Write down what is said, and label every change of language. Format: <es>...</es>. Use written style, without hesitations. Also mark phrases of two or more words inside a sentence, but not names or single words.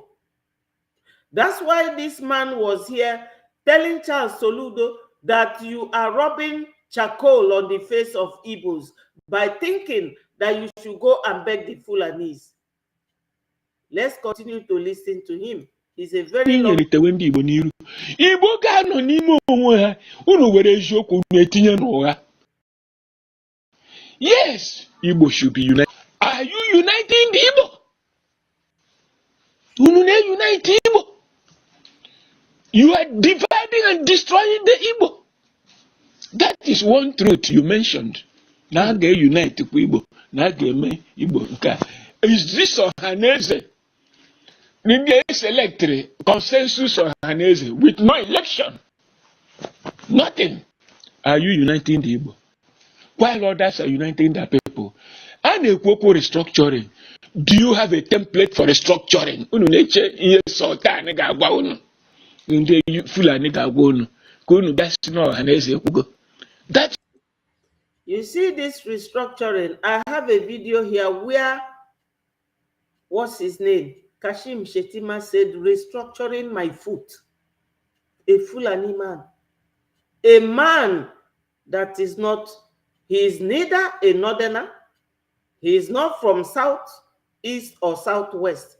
<en>That's why this man was here telling Charles Soludo that you are rubbing charcoal on the face of Igbos by thinking that you should go and beg the Fulanis. Let's continue to listen to him. He's a very</en> <ig>Igbo ga-anọ n'ime onwe ha unu were eziokwu na-etinye n'ụgha.</ig> <en>Yes, Igbo should be united. Are you uniting the Igbo?</en> <ig>Unu na-unite Igbo.</ig> <en>You are dividing and destroying the Igbo. That is one truth you mentioned.</en> <ig>Na ga-unite kwa Igbo, na ga-eme Igbo nke a.</ig> <en>Is this Ohaneze? They select consensus Ohaneze with no election. Nothing. Are you uniting the Igbo? While others are uniting their people. And a restructuring. Do you have a template for restructuring?</en> <ig>Unu na-eche ihe Sultan ga-agwa unu. Ndị Fulani ga-agwa unu. Ka unu gasị na Ohaneze ekwugo.</ig> <en>That's You see this restructuring. I have a video here where, what's his name? Kashim Shetima said, restructuring my foot. A Fulani man. A man that is not, he is neither a northerner, he is not from south, east, or southwest.</en>